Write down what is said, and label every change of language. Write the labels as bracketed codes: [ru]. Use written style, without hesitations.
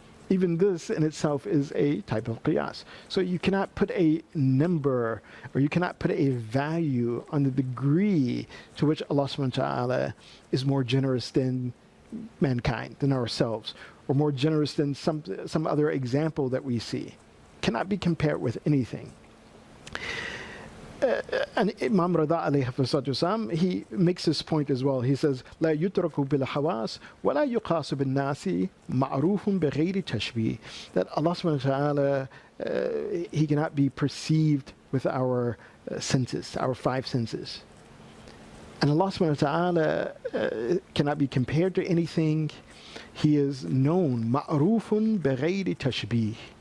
[en] Even this in itself is a type of qiyas. So you cannot put a number, or you cannot put a value on the degree to which Allah subhanahu wa ta'ala is more generous than mankind, than ourselves, or more generous than some other example that we see. Cannot be compared with anything. And Imam Rada alayhi salatu, he makes this point as well. He says, [ar] لا يترك بالحواس ولا يقاس بالناس معروف بغير تشبيه. [en] That Allah subhanahu wa ta'ala, he cannot be perceived with our senses, our five senses. And Allah subhanahu wa ta'ala cannot be compared to anything. He is known, [ar] معروف بغير تشبيه.